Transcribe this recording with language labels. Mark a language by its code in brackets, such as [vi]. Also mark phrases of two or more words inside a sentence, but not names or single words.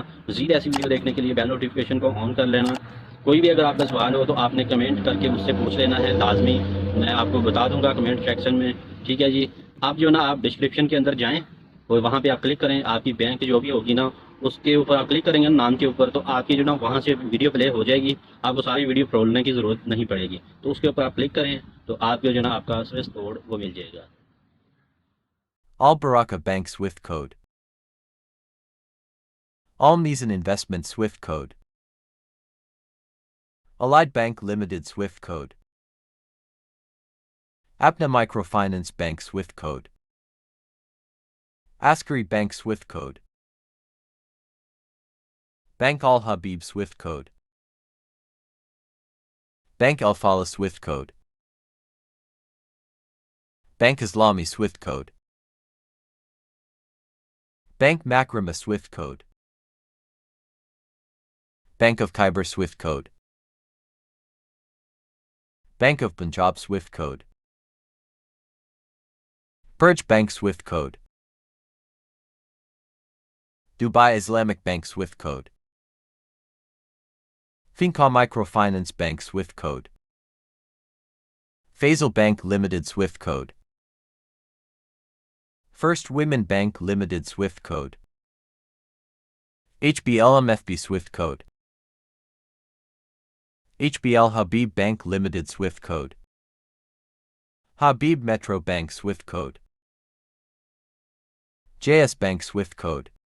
[ur] مزید ایسی ویڈیو دیکھنے کے لیے [en] bell notification [ur] کو آن کر لینا۔ کوئی بھی اگر آپ کا سوال ہو تو آپ نے کمنٹ کر کے مجھ سے پوچھ لینا ہے لازمی، میں آپ کو بتا دوں گا [en] comment section [ur] میں، ٹھیک ہے جی. آپ جو نا آپ ڈسکرپشن کے اندر جائیں اور وہاں پہ آپ کلک کریں، آپ کی بینک جو بھی ہوگی نا، اس کے اوپر آپ کلک کریں گے نام کے اوپر، تو آپ کی جو نا وہاں سے ویڈیو پلے ہو جائے گی. آپ کو ساری ویڈیو کھولنے کی ضرورت نہیں پڑے گی۔ تو اس کے اوپر آپ کلک کریں تو آپ کو جو نا آپ کا [en] swift code [ur] وہ مل جائے گا. [en] All Baraka Bank Swift Code. All Meezan Investment Swift Code. Allied Bank Limited Swift Code. Apna Microfinance Bank Swift Code. Askari Bank Swift Code. Bank Al Habib Swift Code. Bank Alfalah Swift Code. Bank Islami Swift Code. Bank Makramah Swift Code. Bank of Khyber Swift Code. Bank of Punjab Swift Code. Purge Bank Swift Code. Dubai Islamic Bank Swift Code. Finca Microfinance Bank Swift Code. Faysal Bank Limited Swift Code. First Women Bank Limited Swift Code. HBL MFB Swift Code. HBL Habib Bank Limited Swift Code. Habib Metro Bank Swift Code. JS Bank Swift Code.